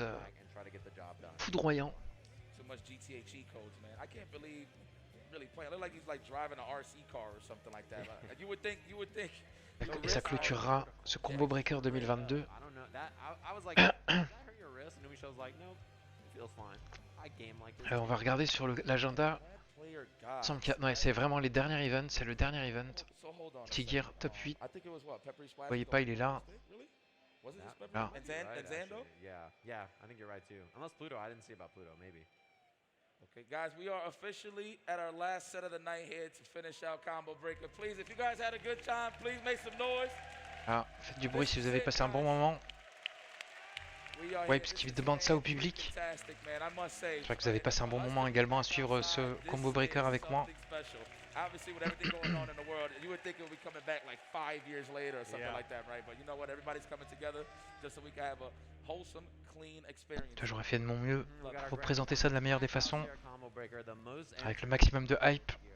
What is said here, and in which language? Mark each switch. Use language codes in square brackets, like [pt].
[en] and try to get the job done. [fr] foudroyant. [en] So much GTA cheat codes, man. I can't believe really playing. It looked like he's like driving an RC car or something like that. You would think. [fr] Et ça clôturera ce combo breaker 2022. [en] I don't know. That I was like, did that hurt your wrist? And Officiel's like, nope, it feels fine. I game like this. [fr] Alors on va regarder sur l'agenda. [en] Player God. [fr] Semble qu'il y a- ouais, c'est vraiment les derniers events, c'est le dernier event. [en] So hold on. a Tigir second. top 8. I think it was what Peppery Splash. [fr] Vous voyez pas, il est là. [en] Really? Was it just Peppery? [fr] Là. [en] And Zando? Actually. Yeah, I think you're right too. Unless Pluto, I didn't see about Pluto, maybe. Okay, guys, we are officially at our last set of the night here to finish out Combo Breaker. Please, if you guys had a good time, please make some noise. [fr] Ah, faites du bruit si vous avez passé un bon moment. Ouais, parce qu'il demande ça au public. J'espère que vous avez passé un bon moment également à suivre ce combo breaker avec moi. [en] Obviously, with everything going on in the world, you would think it would be coming back like 5 years later or something like that, right? But you know what? Everybody's coming together just so we can have a wholesome, clean experience. [fr] J'aurais fait de mon mieux pour vous présenter ça de la meilleure des façons, avec le maximum de hype.